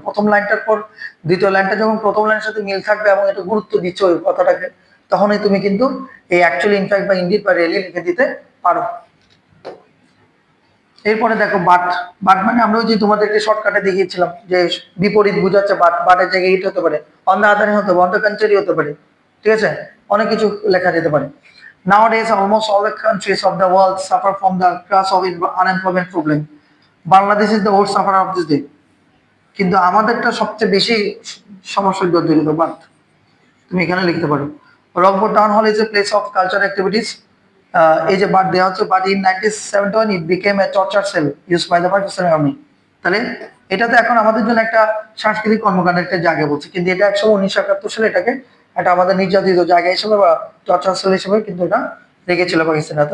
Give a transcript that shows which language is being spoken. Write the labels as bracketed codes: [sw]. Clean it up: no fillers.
[bn] প্রথম লাইনটার পর দ্বিতীয় লাইনটা যখন প্রথম লাইনের সাথে মিল থাকবে এবং এটা গুরুত্ব দিচ্ছ ওই কথাটাকে, তখনই তুমি কিন্তু এই অ্যাকচুয়ালি, ইনফ্যাক্ট বা ইনডিড বা রিয়েলি লিখে দিতে পারো। এরপরে দেখো বাট, বাট মানে আমরা ওই যে তোমাদেরকে শর্টকাটে দেখিয়েছিলাম যে বিপরীত বুঝাচ্ছে, বাট, বাটের জায়গায় ইট হতে পারে, অন দ্য আদার হতে পারে, অন দ্য কন্ট্রারি হতে পারে। ঠিক আছে, অনেক কিছু লেখা যেতে পারে। [en] Nowadays almost all the countries of the world suffer from the crash of unemployment problem. Bangladesh is the worst sufferer of this day. [bn] কিন্তু আমাদেরটা সবচেয়ে বেশি সমস্যা জড়িত। বাট তুমি এখানে লিখতে পারো [en] Rangpur town hall is a place of culture activities. [bn] এই যে বাট দেওয়া হচ্ছে, [en] But in 1971 it became a torture cell use by the Pakistani army. [bn] তাহলে এটা তো এখন আমাদের জন্য একটা সাংস্কৃতিক কর্মকাণ্ডের একটা জায়গা বলছে, কিন্তু এটা 1971 সালে এটাকে একটা আমাদের নির্যাতিত জায়গা হিসেবে বা টর্চার সেল হিসেবে কিন্তু এটা রেখেছিল পাকিস্তানিরা।